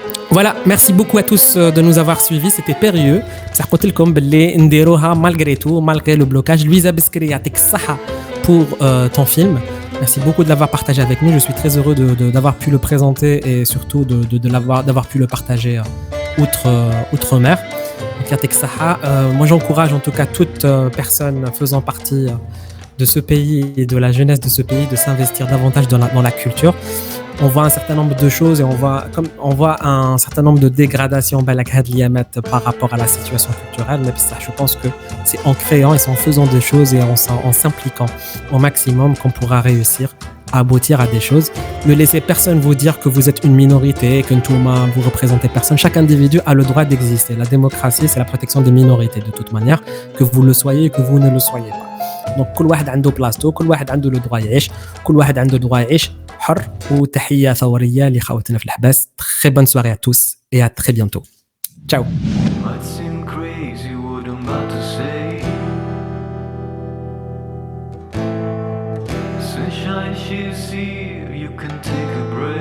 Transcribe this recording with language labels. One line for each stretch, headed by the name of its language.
French: Voilà, merci beaucoup à tous de nous avoir suivis. C'était périlleux. Ça
Arabic: قلت لكم باللي نديروها
French: malgré tout, malgré le blocage. Louisa Beskri
Arabic: يعطيك الصحة
French: pour ton film. Merci beaucoup de l'avoir partagé avec nous. Je suis très heureux d'avoir pu le présenter et surtout d'avoir pu le partager outre-mer.
Arabic: Donc, يعطيك الصحة.
French: Moi, j'encourage en tout cas toute personne faisant partie de ce pays et de la jeunesse de ce pays de s'investir davantage dans la culture. On voit un certain nombre de choses et on voit un certain nombre de dégradations par rapport à la situation culturelle. Mais ça, je pense que c'est en créant et en faisant des choses et en s'impliquant au maximum qu'on pourra réussir à aboutir à des choses. Ne laissez personne vous dire que vous êtes une minorité, que vous représentez personne. Chaque individu a le droit d'exister. La démocratie, c'est la protection des minorités de toute manière, que vous le soyez, que vous ne le soyez pas.
Arabic: Donc, كل واحد عنده بلاصتو, كل واحد عنده
French: le droit
Arabic: يعيش, كل واحد عنده le droit يعيش حر. وتحية ثورية لخواتنا في الحباس.
French: Très bonne soirée à tous et à très bientôt. Ciao.
English: Might seem crazy what I'm about to say. Sunshine she's here, you can take a